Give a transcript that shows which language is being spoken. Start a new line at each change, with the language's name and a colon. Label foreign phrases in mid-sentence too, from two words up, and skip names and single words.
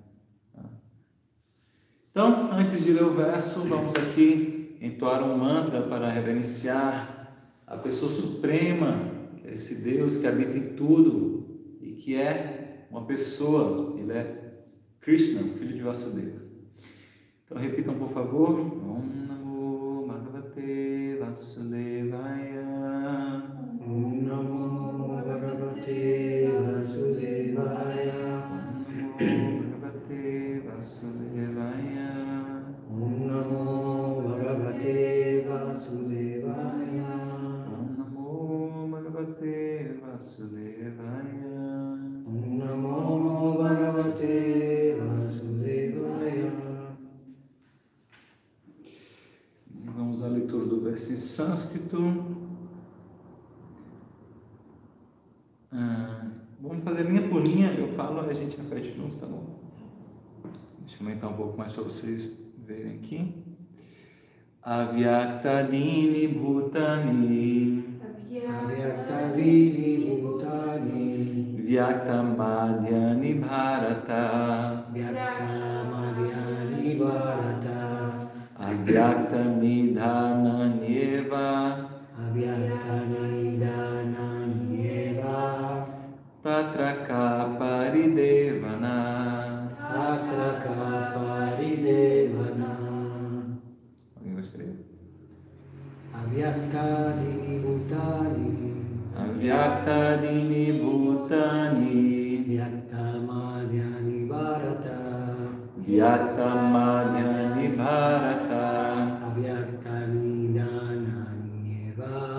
Portuguese: Então, antes de ler o verso, vamos aqui entoar um mantra para reverenciar a pessoa suprema, que é esse Deus que habita em tudo e que é uma pessoa, ele é Krishna, o filho de Vasudeva. Então repitam, por favor.
Sanskrit: ॐ नमो भगवते वासुदेवाय. ॐ नमो भगवते वासुदेवाय. ॐ नमो भगवते वासुदेवाय. ॐ नमो भगवते वासुदेवाय. ॐ नमो भगवते वासुदेवाय. ॐ नमो भगवते वासुदेवाय.
Portuguese: Vamos à leitura do verso em sânscrito. Vamos fazer linha por linha, eu falo e a gente repete junto, tá bom? Deixa eu aumentar um pouco mais para vocês verem aqui.
Sanskrit: अव्यक्तादीनि भूतानि अव्यक्तादीनि भूतानि व्यक्तमध्यानि भारत व्यक्तमध्यानि भारत अव्यक्तनिधनान्येव अव्यक्तनिधनान्येव तत्रका परिदेवना. तत्रका परिदेवना.
Portuguese: Alguém gostaria?
Sanskrit: अव्यक्तादीनि भूतानि अव्यक्तादीनि भूतानि व्यक्तमध्यानि भारत व्यक्तमध्यानि भारत अव्यक्तनिधनान्येव